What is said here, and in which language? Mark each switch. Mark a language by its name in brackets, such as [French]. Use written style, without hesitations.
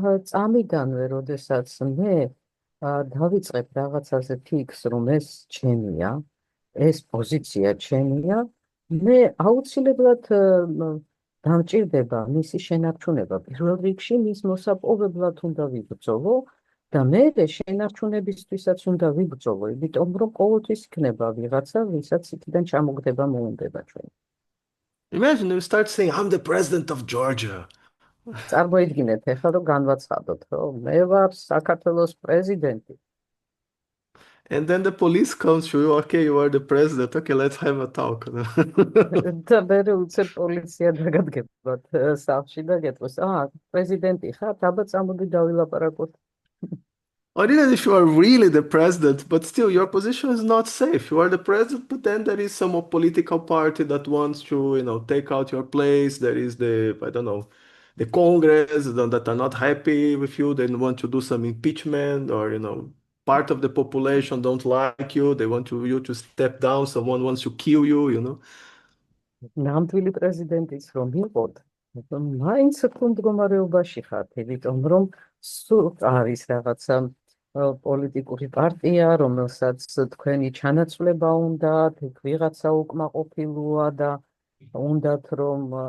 [Georgian] წამიდანვე, როდესაც მე დავიწყებ რაღაცაზე ფიქს, რომ ეს ჩემია, ეს პოზიცია ჩემია, მე აუცილებლად დამჭირდება მისი შენარჩუნება. პირველ რიგში მის მოსაპოვებლად უნდა ვიბრძოლო და მერე შენარჩუნებისთვისაც უნდა ვიბრძოლო, იმიტომ რომ ყოველთვის იქნება ვიღაცა, ვისაც იქიდან ჩამოგდება მოუნდება ჩვენ. [English] Imagine you start saying, I'm the president of Georgia. [Georgian] წარმოიდგინეთ, ეხლა რომ განვაცხადოთ, რომ მე ვარ საქართველოს პრეზიდენტი. [English] And then the police comes to you, okay, you are the president, okay, let's have a talk. [Georgian] და მერე უცებ პოლიცია დაგადგებათ სახლში და გეტყვის, პრეზიდენტი ხარ, აბა წამოდი დავილაპარაკოთ. [English] Or even if you are really the president, but still your position is not safe. You are the president, but then there is some political party that wants to, take out your place. There is I don't know, the Congress that are not happy with you. They want to do some impeachment, or part of the population don't like you. They want you to step down. Someone wants to kill you. [Georgian] ნამდვილი პრეზიდენტიც რომ იყოთ, მაინც რთულ მდგომარეობაში ხართ, იმიტომ რომ სულ არის რაღაცა პოლიტიკური პარტია, რომელსაც თქვენი ჩანაცვლება უნდათ, იქ ვიღაცა უკმაყოფილოა და უნდათ რომ